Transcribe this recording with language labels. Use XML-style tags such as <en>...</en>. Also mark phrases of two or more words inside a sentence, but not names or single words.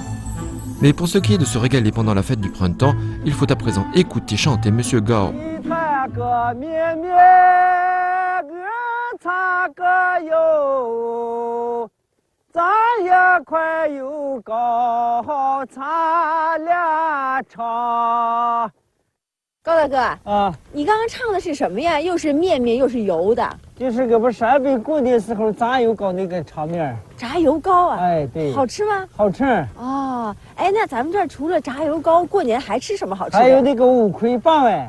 <fr>Mais pour ce qui est de se régaler pendant la fête du printemps, il faut à présent écouter chanter Monsieur Gao.</fr> <zh>Gao 大哥啊，你刚刚唱的是什么呀？又是面面又是油的，就是个不陕北过年时候炸油糕那个场面。炸油糕啊？哎，对。好吃吗？好吃。哦，哎，那咱们这儿除了炸油糕，过年还吃什么好吃的？还有那个五魁八碗。</zh>